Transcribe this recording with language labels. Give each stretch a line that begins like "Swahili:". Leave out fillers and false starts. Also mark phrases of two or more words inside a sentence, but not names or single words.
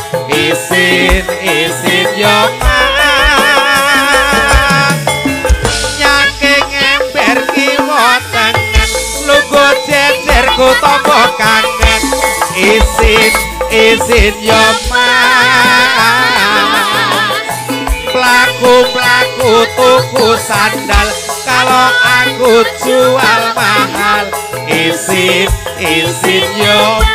Javanese: Isin yo nyangking ember kiwa tangan lungguh jejer ku tombo kangen Isin yo Pelaku tuku sandal
Indonesian: kalau aku jual mahal
Javanese: isin yo